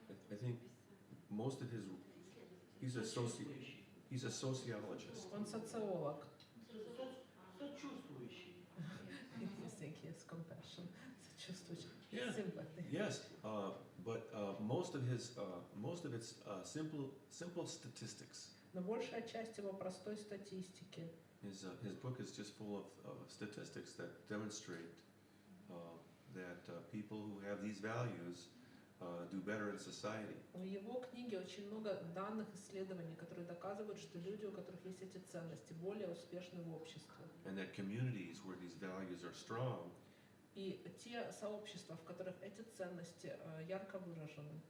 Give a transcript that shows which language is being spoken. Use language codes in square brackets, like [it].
[en] I think most of his, he's a sociologist. [ru] Он социолог. Сочувствующий. [en] You think he has compassion, [ru] сочувствующий, [en] Yeah. sympathy. Yes, but most of it's simple statistics. [ru] Но большая часть его простой статистики. [en] His book is just full of statistics that demonstrate that people who have these values do better in society. [ru] В его книге очень много данных, исследований, которые доказывают, что люди, у которых есть эти ценности, более успешны в обществе. [en] And that communities where these values are strong [ru] И те сообщества, в которых эти ценности ярко выражены,